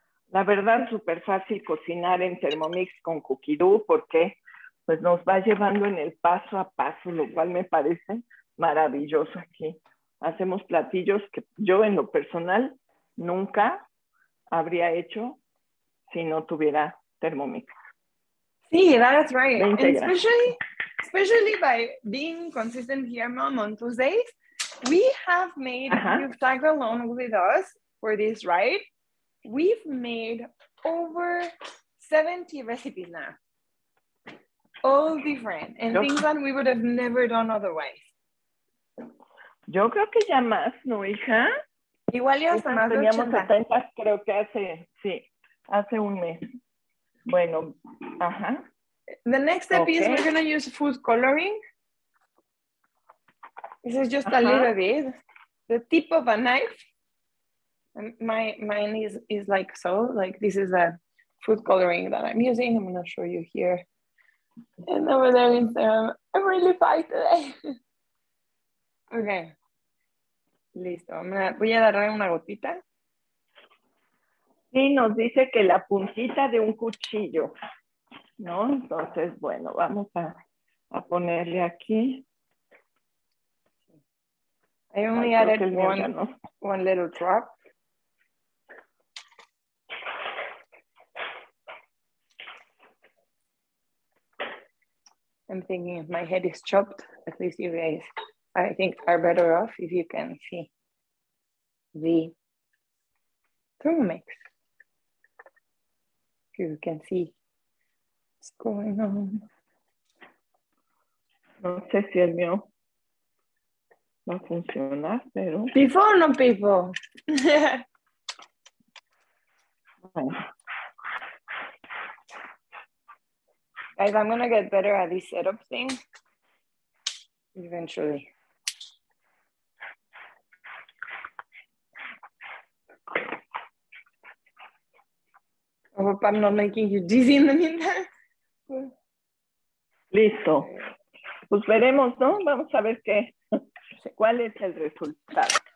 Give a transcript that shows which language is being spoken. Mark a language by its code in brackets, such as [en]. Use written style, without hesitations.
[es] La verdad, súper fácil cocinar en Thermomix con Cookie Dough porque pues nos va llevando en el paso a paso, lo cual me parece maravilloso aquí. Hacemos platillos que yo en lo personal nunca habría hecho si no tuviera Thermomix. [en] Sí, that's right. And especially by being consistent here, Mom, on Tuesdays, we have made, you've tagged along with us for this, right? We've made over 70 recipes now. All different and things that we would have never done otherwise. [es] Yo creo que ya más, ¿no, hija? Igual ya hasta más de 80. Teníamos 70, creo que hace un mes. Bueno, [en] The next step is we're going to use food coloring. This is just a little bit. The tip of a knife. Mine is like so. Like this is a food coloring that I'm using. I'm going to show you here. And over there is, I'm really fine today. [es] Okay. Listo. Voy a darle una gotita. Sí, nos dice que la puntita de un cuchillo, ¿no? Entonces, bueno, vamos a ponerle aquí. [en] I only added one little drop. I'm thinking if my head is chopped, at least you guys, I think, are better off if you can see the Thermomix. You can see what's going on. [es] No sé si el mío va a funcionar, pero... [en] Before, no people. [es] Bueno. [en] Guys, I'm gonna get better at this setup thing eventually. I hope I'm not making you dizzy in the meantime. [es] Listo. Pues veremos, ¿no? Vamos a ver cuál es el resultado.